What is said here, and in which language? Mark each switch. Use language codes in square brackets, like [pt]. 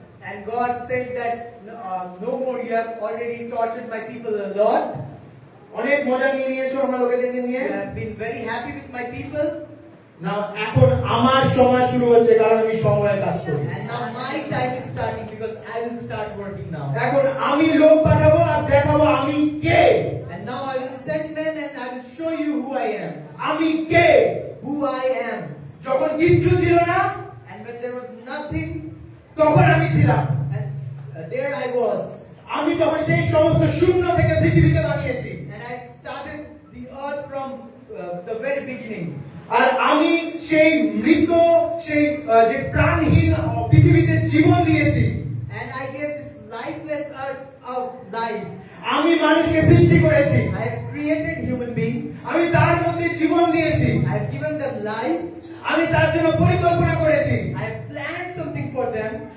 [en] And God said that no more, you have already tortured my people a lot. [bn] অনেক মজা নিয়ে নিয়েছো আমার লোকেদেরকে নিয়ে, [en] You have been very happy with my people. [bn] না এখন আমার সময় শুরু হচ্ছে, কারণ আমি সময়ে কাজ করি। [en] And now my time is starting because I will start working now. [bn] এখন আমি লোক পাঠাবো আর দেখাবো আমি কে, [en] And now I will send men and I will show you who I am. [bn] আমি কে। [en] Who I am. [bn] যখন কিচ্ছু ছিল না [en] And when there was nothing, [bn] তখন আমি ছিলাম, [en] and there I was. [bn] আমি তখন সেই সমস্ত শূন্য থেকে পৃথিবীকে বানিয়েছি। [en] And I started the earth from the very beginning. [bn] আর আমি সেই মৃত, সেই যে প্রাণহীন পৃথিবীতে জীবন দিয়েছি। [en] And I gave this lifeless earth of life. [bn] আমি মানুষকে সৃষ্টি করেছি, [en] I have created human beings. [bn] আমি তার মধ্যে জীবন দিয়েছি, [en] I have given them life. [bn] আমি তার জন্য পরিকল্পনা করেছি। [en] I have planned something for them.